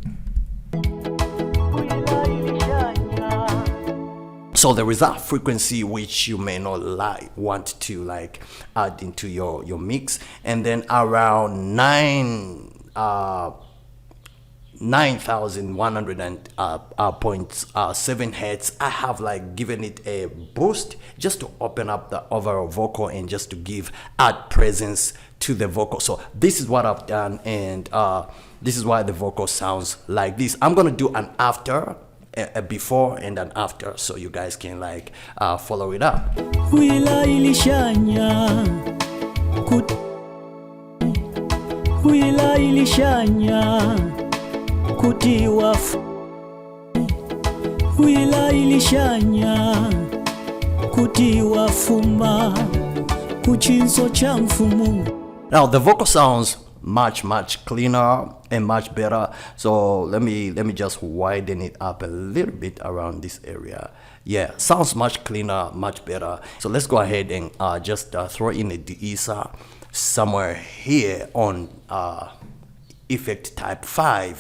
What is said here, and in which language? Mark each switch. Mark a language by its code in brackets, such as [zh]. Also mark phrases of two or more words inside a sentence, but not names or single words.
[en] So there is that frequency which you may not want to like add into your mix, and then around 9,100.7 hertz I have like given it a boost just to open up the overall vocal and just to add presence to the vocal. So this is what I've done, and this is why the vocal sounds like this. I'm gonna do an after a before and an after, so you guys can like follow it up. [bem] Wila ilishanya Wila ilishanya kutiwa Wila ilishanya kutiwa fuma kuchinso cha mfumu. [en] Now the vocal sounds much cleaner and much better, so let me just widen it up a little bit around this area. Yeah, sounds much cleaner, much better. So let's go ahead and just throw in a de-esser somewhere here on effect type 5.